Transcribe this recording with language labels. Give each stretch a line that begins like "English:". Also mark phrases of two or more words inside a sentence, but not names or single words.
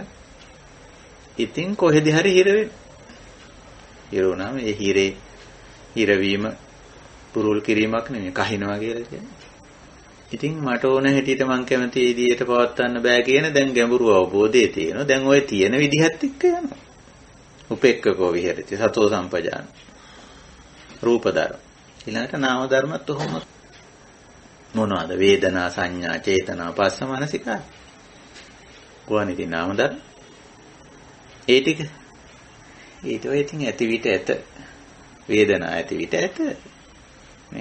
Sinhala: ඉතින් කොහෙද හරි හිර වෙන්නේ. හිර වුණාම ඒ හිරවීම පුරුල් කිරීමක් නෙමෙයි කහිනවා කියලා කියන්නේ. ඉතින් මට ඕන හැටියට මං කැමති විදියට පවත්වන්න බෑ කියන දැන් ගැඹුරු අවබෝධය තියෙනවා. දැන් ওই තියෙන විදිහත් එක්ක යනවා.
Pali: උපේක්ඛකෝ විහෙරති සතෝ සම්පජාන.
Sinhala: රූප ධර්ම. ඊළඟට නාම ධර්මත් ඔහොම මොනවාද? වේදනා සංඥා චේතනා පස්ස මනසිකාර. කොහොමද නාම ධර්ම? ඒ ටික ඊට ඔය ඉතින් ඇති විට ඇත. වේදනා ඇති විට ඇත. නේ?